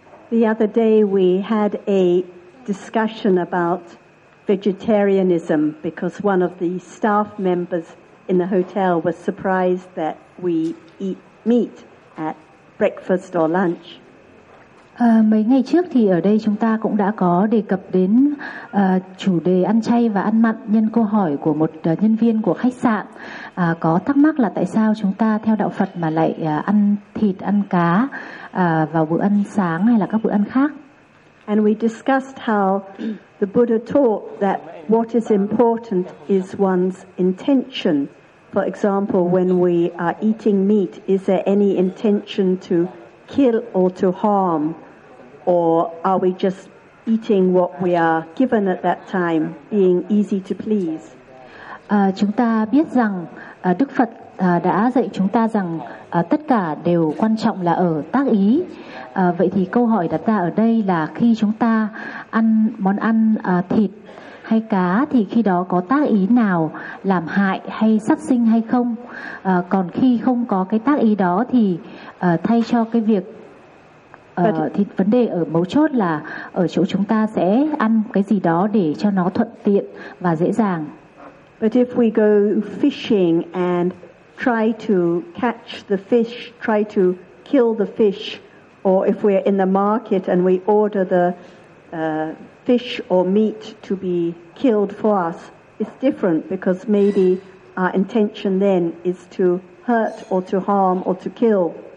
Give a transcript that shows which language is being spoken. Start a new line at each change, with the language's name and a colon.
English: The other day we had a discussion about vegetarianism because one of the staff members in the hotel was surprised that we eat meat at breakfast or lunch.
Vietnamese: Mấy ngày trước thì ở đây chúng ta cũng đã có đề cập đến chủ đề ăn chay và ăn mặn nhân câu hỏi của một nhân viên của khách sạn có thắc mắc là tại sao chúng ta theo đạo Phật mà lại ăn thịt, ăn cá vào bữa ăn sáng hay là các bữa ăn khác.
English: And we discussed how the Buddha taught that what is important is one's intention. For example, when we are eating meat, is there any intention to kill or to harm, or are we just eating what we are given at that time, being easy to please?
Vietnamese: Chúng ta biết rằng Đức Phật đã dạy chúng ta rằng tất cả đều quan trọng là ở tác ý. Vậy thì câu hỏi đặt ra ở đây là khi chúng ta ăn món ăn thịt hay cá thì khi đó có tác ý nào làm hại hay sát sinh hay không? Còn khi không có cái tác ý đó thì thay cho cái việc thì vấn đề ở mấu chốt là ở chỗ chúng ta sẽ ăn cái gì đó để cho nó thuận tiện và dễ dàng.
English: But if we go fishing and try to catch the fish, try to kill the fish, or if we're in the market and we order the fish or meat to be killed for us, it's different because maybe our intention then is to hurt or to harm or to kill.